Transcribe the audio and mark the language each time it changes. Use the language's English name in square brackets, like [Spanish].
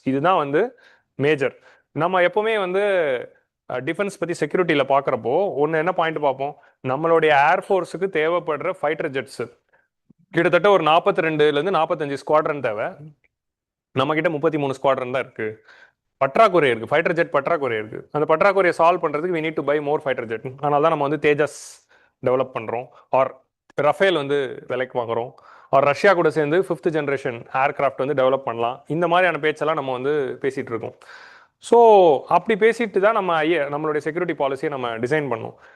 [Tamil] இதுதான் வந்து மேஜர். நம்ம எப்பவுமே வந்து டிஃபென்ஸ் பற்றி செக்யூரிட்டியில் பார்க்குறப்போ ஒன்று என்ன பாயிண்ட் பார்ப்போம், நம்மளுடைய ஏர்ஃபோர்ஸுக்கு தேவைப்படுற ஃபைட்டர் ஜெட்ஸு கிட்டத்தட்ட ஒரு 42லேருந்து 45 ஸ்குவாட்ரன் தேவை. நம்ம கிட்ட 33 ஸ்குவாட்ரன் தான் இருக்கு. பற்றாக்குறை இருக்கு, ஃபைட்டர் ஜெட் பற்றாக்குறை இருக்கு. அந்த பற்றாக்குறையை சால்வ் பண்றதுக்கு [English] we need to buy more fighter jet. [Tamil] அதனால தான் நம்ம வந்து தேஜஸ் டெவலப் பண்றோம், ஆர் ரஃபேல் வந்து விலைக்கு வாங்குறோம், ஆர் ரஷ்யா கூட சேர்ந்து 5th ஜென்ரேஷன் ஏர்கிராஃப்ட் வந்து டெவலப் பண்ணலாம். இந்த மாதிரியான பேச்செல்லாம் நம்ம வந்து பேசிட்டு இருக்கோம். ஸோ அப்படி பேசிட்டு தான் நம்மளுடைய செக்யூரிட்டி பாலிசியை நம்ம டிசைன் பண்ணோம்.